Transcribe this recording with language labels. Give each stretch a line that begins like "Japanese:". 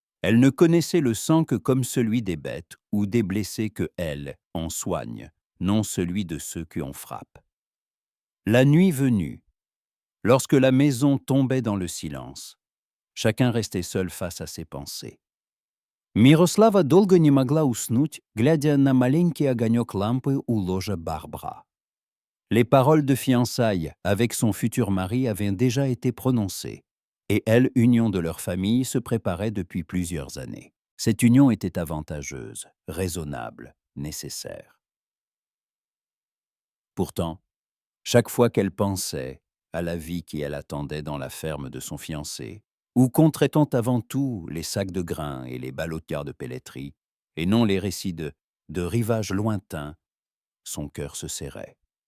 French: Elle ne connaissait le sang que comme celui des bêtes ou des blessés que elle en soigne, non celui de ceux qui en frappent. La nuit venue, lorsque la maison tombait dans le silence, chacun restait seul face à ses pensées.
Russian: Мирослава долго не могла уснуть, глядя на маленький огонек лампы у ложа Барбара.
French: Les paroles de fiançailles avec son futur mari avaient déjà été prononcées, et elle, union de leur famille, se préparait depuis plusieurs années. Cette union était avantageuse, raisonnable, nécessaire. Pourtant, chaque fois qu'elle pensait à la vie qui elle attendait dans la ferme de son fiancé, où compterait-on avant tout les sacs de grains et les ballotières de pelletterie, et non les récits de rivages lointains, son cœur se serrait.